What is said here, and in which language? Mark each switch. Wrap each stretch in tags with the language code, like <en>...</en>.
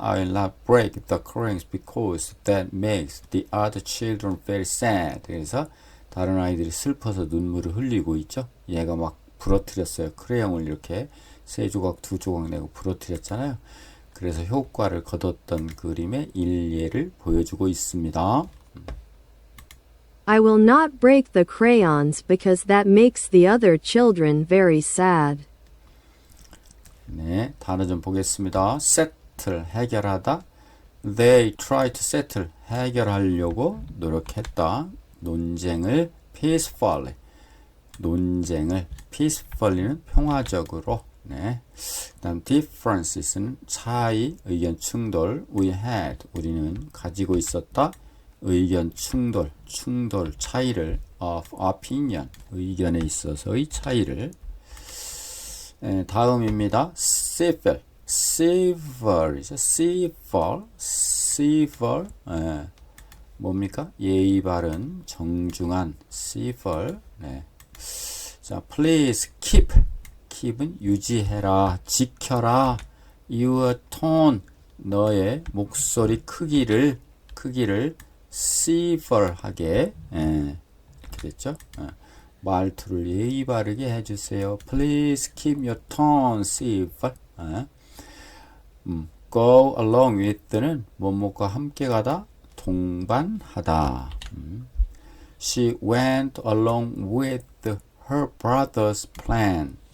<en>I will not break the crayons because that makes the other children very sad.</en> <ko>그래서 다른 아이들이 슬퍼서 눈물을 흘리고 있죠. 얘가 막 부러뜨렸어요. 크레용을 이렇게 세 조각, 두 조각 내고 부러뜨렸잖아요. 그래서 효과를 거뒀던 그림의 일례를 보여주고 있습니다.</ko> <en>I will not break the crayons because that makes the other children very sad.</en> <ko>네, 단어 좀 보겠습니다. settle, 해결하다.</ko> <en>They try to settle,</en> <ko>해결하려고 노력했다. 논쟁을 peacefully, 논쟁을 peacefully는 평화적으로. 네. 다음 differences는 차이, 의견 충돌.</ko> <en>We had,</en> <ko>우리는 가지고 있었다. 의견 충돌, 차이를</ko> <en>of opinion,</en> <ko>의견에 있어서의 차이를. 다음입니다. civil, civil이죠. civil, 뭡니까? 예의 바른, 정중한, civil. 네. 자, please keep은 유지해라, 지켜라.</ko> <en>your tone,</en> <ko>너의 목소리 크기를 civil하게, 이렇게 됐죠? 말투를 예의 바르게 해주세요.</ko> <en>Please keep your tone civil.</en> <ko>Go along with는 뭐뭐과 함께 가다, 동반하다.</ko> <en>She went along with her brother's plan.</en>